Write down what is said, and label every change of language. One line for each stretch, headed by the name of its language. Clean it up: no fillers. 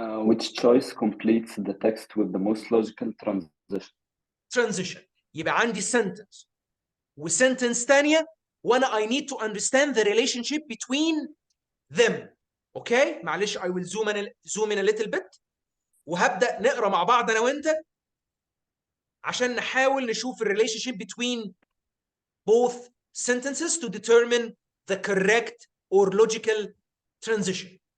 English: Which choice completes the text with the most logical transition?
Arabic: يبقى عندي
English: sentence
Arabic: وسنتنس ثانيه وانا
English: I need to understand the relationship between them.
Arabic: اوكي معلش
English: I will zoom in a little bit
Arabic: وهبدا نقرا مع بعض انا وانت عشان نحاول نشوف الريليشن شيب
English: between both sentences to determine the correct or logical transition.